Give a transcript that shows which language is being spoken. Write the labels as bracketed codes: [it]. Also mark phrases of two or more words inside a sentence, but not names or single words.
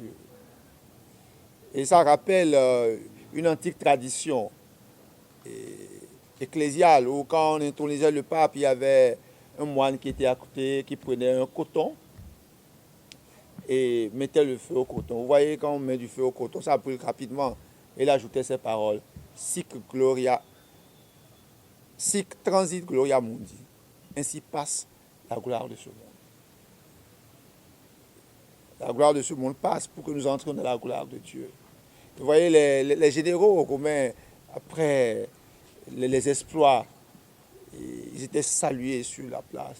[fr] Et ça rappelle une antique tradition ecclésiale où quand on intronisait le pape, il y avait un moine qui était à côté, qui prenait un coton et mettait le feu au coton. Vous voyez, quand on met du feu au coton, ça brûle rapidement. Et il ajoutait ces paroles. [la] Sic Gloria Sic transit gloria mundi. [fr] Ainsi passe la gloire de ce monde. La gloire de ce monde passe pour que nous entrions dans la gloire de Dieu. Vous voyez, les généraux romains, après les exploits, ils étaient salués sur la place.